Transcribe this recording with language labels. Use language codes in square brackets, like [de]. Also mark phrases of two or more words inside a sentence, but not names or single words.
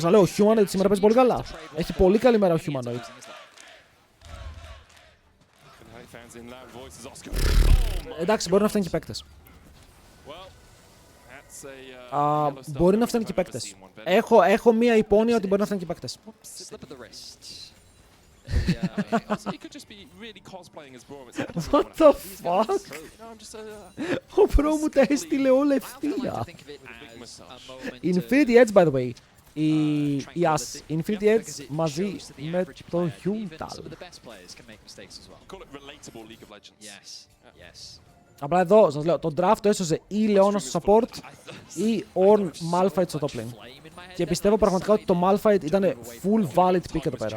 [el] Ξαναλέω, ο Humanoid σήμερα παίζει πολύ καλά. Έχει πολύ καλή μέρα ο Humanoid. Εντάξει, μπορεί να φτάνει και παίκτες. Μπορεί να φτάνει και παίκτες. Έχω μία υπόνοια ότι μπορεί να φτάνει και παίκτες. [en] What the fuck? [el] Ο Bro μου τα έστειλε όλα ευθεία. [en] Infinity Edge, by the way. [el] Η Infinity Edge μαζί με το Yuntal. Απλά εδώ σας λέω, το draft το έσωσε ή Leona στο support ή Ornn Malphite στο [en] top lane. [el] Και πιστεύω πραγματικά ότι το Malphite ήταν [en] full valid pick [el] εδώ πέρα.